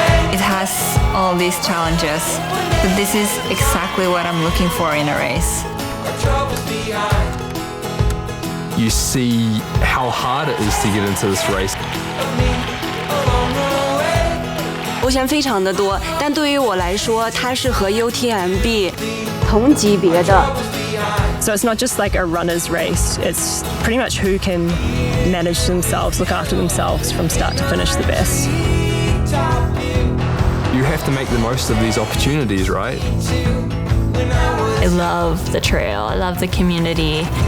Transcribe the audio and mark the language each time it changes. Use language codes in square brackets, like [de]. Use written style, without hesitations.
[en] It has all these challenges, but this is exactly what I'm looking for in a race. You see how hard it is to get into this race. [zh] 我想非常的多，但对于我来说，它是和 UTMB 同级别的。 [en] So it's not just like a runner's race, it's pretty much who can manage themselves, look after themselves from start to finish the best. You have to make the most of these opportunities, right? I love the trail, I love the community.